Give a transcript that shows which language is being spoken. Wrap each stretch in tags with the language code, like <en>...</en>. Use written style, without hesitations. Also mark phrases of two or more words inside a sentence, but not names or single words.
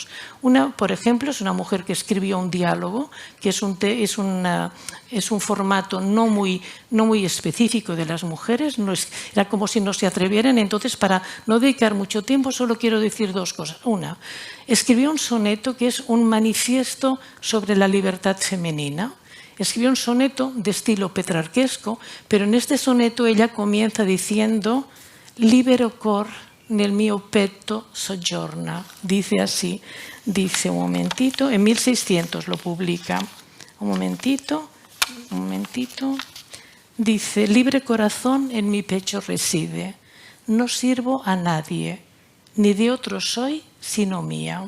<es>Una, por ejemplo, es una mujer que escribió un diálogo, que es un formato no muy específico de las mujeres, era como si no se atrevieran. Entonces, para no dedicar mucho tiempo, solo quiero decir dos cosas. Una, escribió un soneto que es un manifiesto sobre la libertad femenina. Escribió un soneto de estilo petrarquesco, pero en este soneto ella comienza diciendo</es> <it>«Libero cor nel mio petto soggiorna».</it> <es>Dice así, dice un momentito, en 1600 lo publica. Un momentito. Dice «Libre corazón en mi pecho reside, no sirvo a nadie, ni de otro soy sino mía».</es>